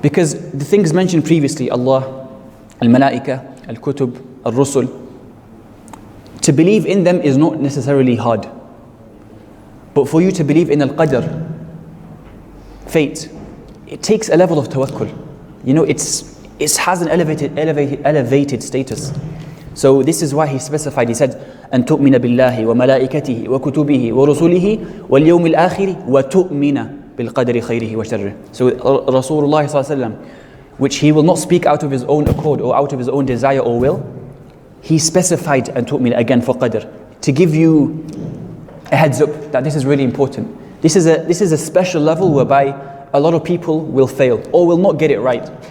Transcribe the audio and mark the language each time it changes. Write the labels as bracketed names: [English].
[English] Because the things mentioned previously, Allah, al-malaika, al-kutub, al-rusul, to believe in them is not necessarily hard. But for you to believe in al-qadar, fate, it takes a level of tawakkul. It has an elevated status. So this is why he specified, he said, [Arabic] أن تؤمن بالله وملائكته وكتبه ورسله واليوم الآخر وتؤمن بالقدر خيره وشره. [English] So Rasulullah ﷺ, which he will not speak out of his own accord or out of his own desire or will, he specified [Arabic] أن تؤمن [English] again for qadr, to give you a heads up that this is really important. This is a special level whereby a lot of people will fail or will not get it right.